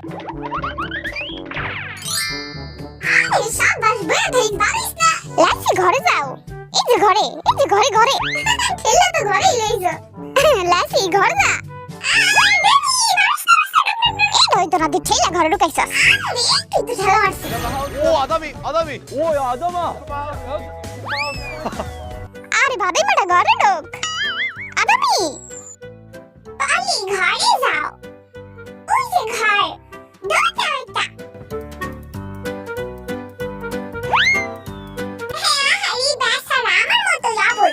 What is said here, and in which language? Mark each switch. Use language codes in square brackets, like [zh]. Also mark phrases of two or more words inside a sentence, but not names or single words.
[bn] আরে শাবাশ, বয়ে ধরিস পারিস না। লাসি ঘরে যাও। এই যে ঘরে ঠেলে তো ঘরেই লইছো। লাসি ঘরে যা। এই হয়তো না, তুই ঠেলে ঘরে ঢুকাইছ। একটু তো ঠেলা মারছি। [ko] 오 아담이. 오 야 아담아. [bn] আরে ভাবে বেটা ঘরে ঢুক। আদামি পালি ঘরে যাও। ওই যে ঘর দরজা একটা। হ্যাঁ হালি বেচারা আমার মতো যাবস।